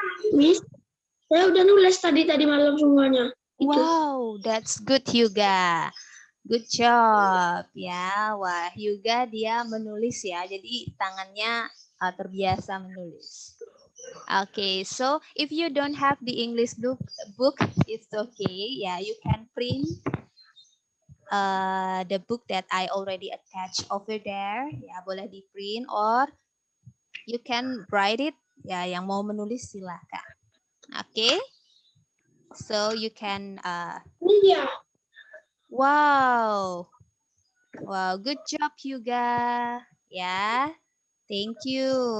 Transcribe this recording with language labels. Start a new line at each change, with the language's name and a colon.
Indonesian: Miss, saya udah nulis tadi malam semuanya. Itu.
English: Wow, that's good, Hyuga. Good job.
Indonesian: Ya, wah, Hyuga dia menulis ya. Jadi tangannya terbiasa menulis.
English: Okay, so if you don't have the English book, it's okay. Yeah, you can print the book that I already attached over there.
Indonesian: Ya, boleh di print
English: or you can write it.
Indonesian: Ya, yang mau menulis silahkan.
English: Okay, so you can.
Indonesian: Ini dia.
English: Wow, wow, good job, Hyuga. Yeah, thank you.